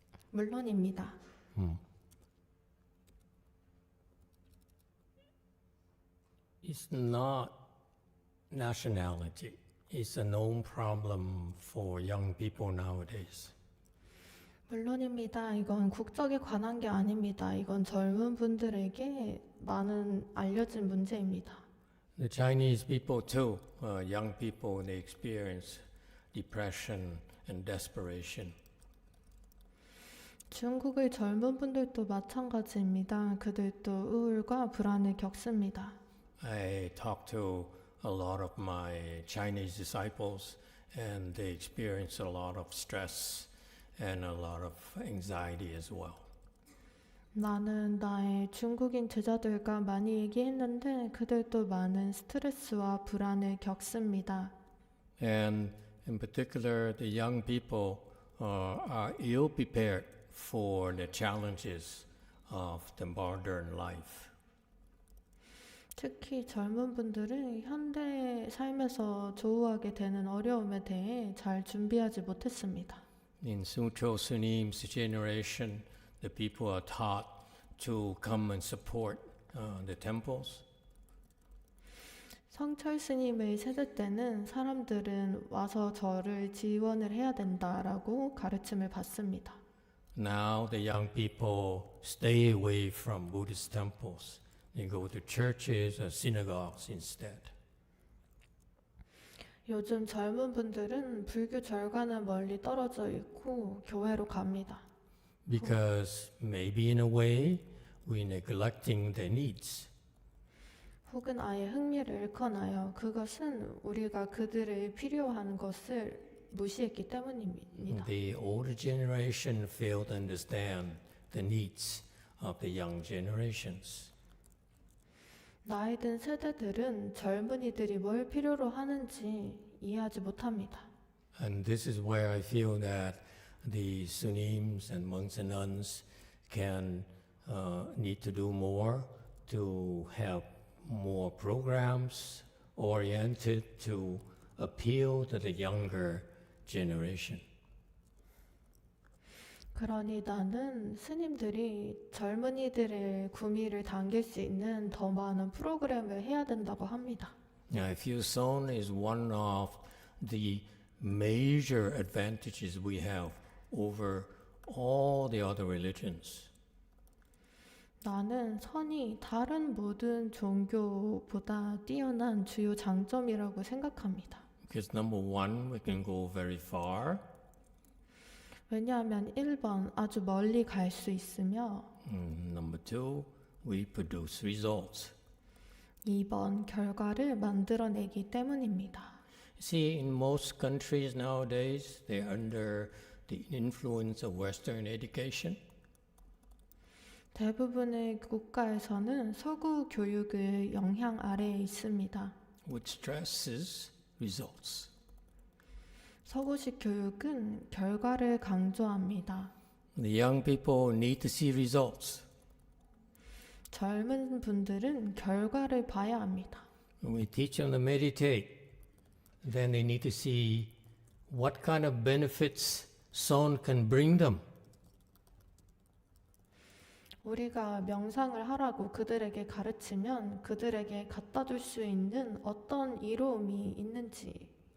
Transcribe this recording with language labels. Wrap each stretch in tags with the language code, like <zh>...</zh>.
<ko>물론입니다.</ko> <en>It's not nationality. It's a known problem for young people nowadays.</en> <ko>물론입니다. 이건 국적에 관한 게 아닙니다. 이건 젊은 분들에게 많은 알려진 문제입니다.</ko> <en>The Chinese people too, young people, they experience depression and desperation.</en> <ko>중국의 젊은 분들도 마찬가지입니다. 그들도 우울과 불안을 겪습니다.</ko> <en>I talk to a lot of my Chinese disciples and they experience a lot of stress and a lot of anxiety as well.</en> <ko>나는 나의 중국인 제자들과 많이 얘기했는데 그들도 많은 스트레스와 불안을 겪습니다.</ko> <en>And in particular, the young people are ill prepared for the challenges of the modern life.</en> <ko>특히 젊은 분들은 현대 삶에서 조우하게 되는 어려움에 대해 잘 준비하지 못했습니다.</ko> <en>In Sutro Sunim's generation, the people are taught to come and support the temples.</en> <ko>성철 스님의 세대 때는 사람들은 와서 절을 지원을 해야 된다라고 가르침을 받습니다.</ko> <en>Now the young people stay away from Buddhist temples. They go to churches or synagogues instead.</en> <ko>요즘 젊은 분들은 불교 절과는 멀리 떨어져 있고 교회로 갑니다.</ko> <en>Because maybe in a way we're neglecting their needs.</en> <ko>혹은 아예 흥미를 잃거나요. 그것은 우리가 그들의 필요한 것을 무시했기 때문입니다.</ko> <en>The older generation fail to understand the needs of the young generations.</en> <ko>나이 든 세대들은 젊은이들이 뭘 필요로 하는지 이해하지 못합니다.</ko> <en>And this is where I feel that the Sunims and monks and nuns can need to do more to have more programs oriented to appeal to the younger generation.</en> <ko>그러니 나는 스님들이 젊은이들의 구미를 당길 수 있는 더 많은 프로그램을 해야 된다고 합니다.</ko> <en>Now, I feel Son is one of the major advantages we have over all the other religions.</en> <ko>나는 선이 다른 모든 종교보다 뛰어난 주요 장점이라고 생각합니다.</ko> <en>Because number one, we can go very far.</en> <ko>왜냐하면 1번 아주 멀리 갈 수 있으며</ko> <en>Number two, we produce results.</en> <ko>2번 결과를 만들어내기 때문입니다.</ko> <en>See, in most countries nowadays, they're under the influence of Western education.</en> <ko>대부분의 국가에서는 서구 교육의 영향 아래에 있습니다.</ko> <en>Which stresses results.</en> <ko>서구식 교육은 결과를 강조합니다.</ko> <en>The young people need to see results.</en> <ko>젊은 분들은 결과를 봐야 합니다.</ko> <en>When we teach them to meditate, then they need to see what kind of benefits Son can bring them.</en> <ko>우리가 명상을 하라고 그들에게 가르치면 그들에게 갖다 줄 수 있는 어떤 이로움이 있는지</ko>